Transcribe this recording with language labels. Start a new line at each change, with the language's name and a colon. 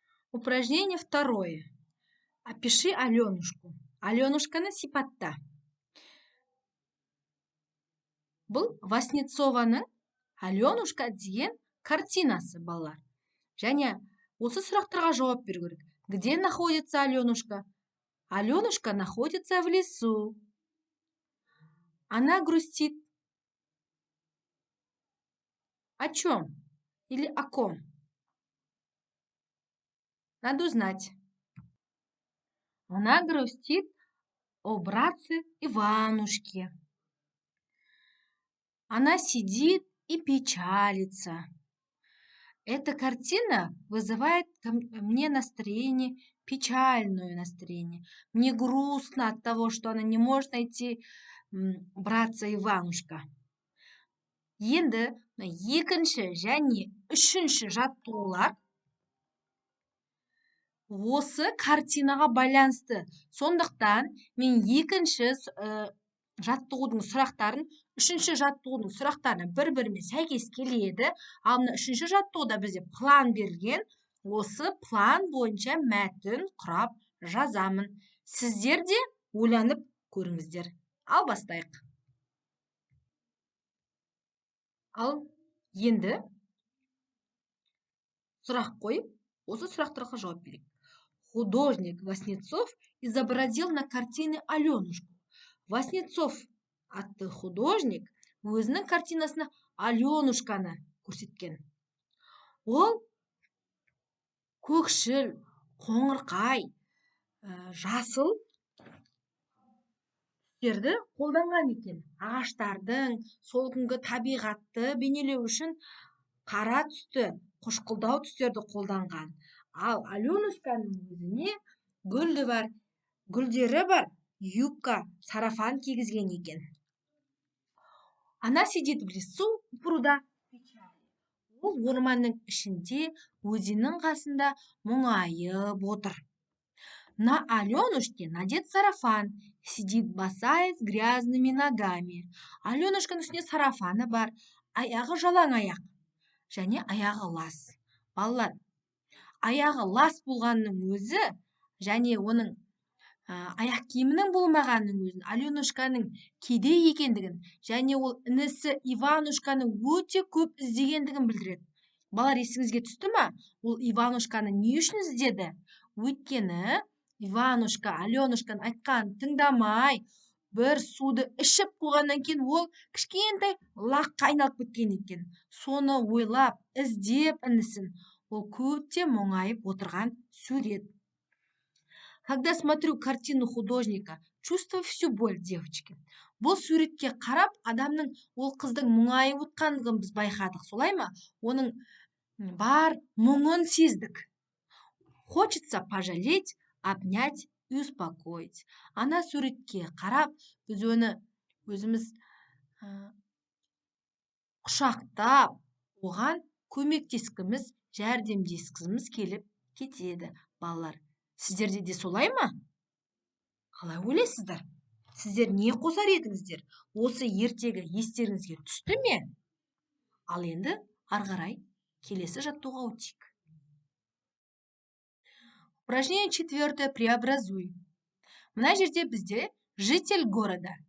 Russian: Упражнение второе. Опиши Аленушку.
Kazakh: Аленушканы сипатта. Бұл Васнецованың Аленушка деген картинасы, балалар. Және осы сұрақтарға жауап беру керек.
Russian: Где находится Аленушка? Аленушка находится в лесу. Она грустит. О чем? Или о ком? Надо узнать. Она грустит о братце Иванушке. Она сидит и печалится. Эта картина вызывает мне настроение, печальное настроение. Мне грустно от того, что она не может найти братца Иванушка.
Kazakh: Енді екінші және үшінші жаттығулар осы картинаға байланысты. Сондықтан мен екінші жаттығудың сұрақтарын, үшінші жаттығудың сұрақтарына бір-бірімен сәйкес келеді. Ал мына үшінші жаттығуда бізде план берілген. Осы план бойынша мәтін құрап жазамын. Сіздер де ойланып көріңіздер. Ал бастайық. Ал енді сұрақ қойып, осы сұрақтарға жауап берейік. Художник Васнецов изобразил на картине Аленушку. Васнецов атты художник өзінің картинасына Аленушканы көрсеткен. Ол көкшіл, қоңырқай, жасыл түстерді қолданған екен. Ағаштардың сол күнгі табиғатты бейнелеу үшін қара түсті, қошқылдау түстерді қолданған. Ал Аленушканың өзіне гүлді бар, гүлдері бар, юбка, сарафан кигізген екен.
Russian: Она сидит в лесу у пруда.
Kazakh: Ол орманның ішінде өзеннің қасында мұңайып отыр.
Russian: На Аленушке надет сарафан, сидит босая с грязными ногами.
Kazakh: Аленушканың үстінде сарафаны бар, аяғы жалаң аяқ. Және аяғы лас. Балалар, аяғы лас болғанның өзі, және оның аяқ киімінің болмағанның өзін, Аленушканың кедей екендігін, және ол інісі Иванушканы өте көп іздегендігін білдіреді. Балалар, есіңізге түсті ма? Ол Иванушканы не үшін іздеді? Өйткені Иванушка Аленушканың айтқанын тыңдамай бір суды ішіп қойғаннан кейін ол кішкентай лаққа айналып кеткен екен. Соны ойлап, іздеп інісін, ол көпте мұңайып отырған сурет.
Russian: Когда смотрю картину художника, чувствую всю боль девочки.
Kazakh: Бұл суретке қарап, адамның ол қыздың мұңайып отқандығын біз байқадық, солай ма? Оның бар мұңын сездік.
Russian: Хочется пожалеть, обнять и успокоить.
Kazakh: Ана суретке қарап, біз оны өзіміз құшақтап, оған көмектескіміз, жәрдемдескіміз келіп кетеді, балалар. Сіздерде де солай ма? Қалай ойлайсыздар? Сіздер не қосар едіңіздер? Осы ертегі естеріңізге түсті ме? Ал енді ары қарай келесі жаттығуға өтейік.
Russian: Упражнение 4. Преобразуй.
Kazakh: Мына жерде бізде
Russian: житель города.